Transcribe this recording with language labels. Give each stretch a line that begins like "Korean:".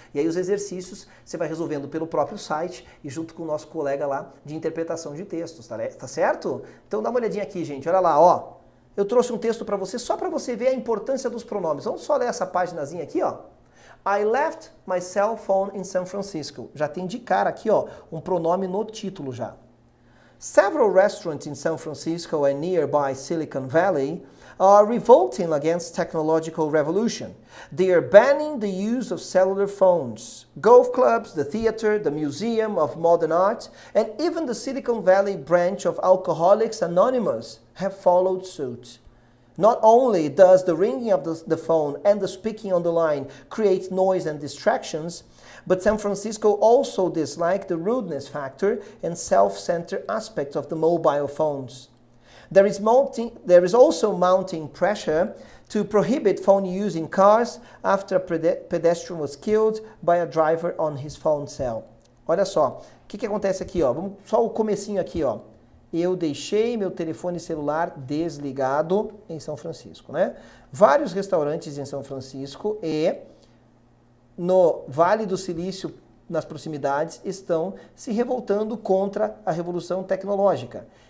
Portuguese: E aí os exercícios você vai resolvendo pelo próprio site e junto com o nosso colega lá de interpretação de textos, tá certo? Então dá uma olhadinha aqui, gente, olha lá, ó. Eu trouxe um texto para você só para você ver a importância dos pronomes. Vamos só ler essa paginazinha aqui, ó.
English: I left my cell phone in San Francisco. Já tem de cara aqui, ó, um pronome no título já. Several restaurants in San Francisco and nearby Silicon Valley are revolting against technological revolution. They are banning the use of cellular phones. Golf clubs, the theater, the Museum of Modern Art, and even the Silicon Valley branch of Alcoholics Anonymous have followed suit. Not only does the ringing of the phone and the speaking on the line create noise and distractions, but San Francisco also dislikes the rudeness factor and self-centered aspect of the mobile phones. There is also mounting pressure to prohibit phone use in cars after a pedestrian was killed by a driver on his phone cell.
Portuguese: Olha só, o que acontece aqui, ó? Vamos só o comecinho aqui, ó. Eu deixei meu telefone celular desligado em São Francisco, né? Vários restaurantes em São Francisco e no Vale do Silício, nas proximidades, estão se revoltando contra a revolução tecnológica.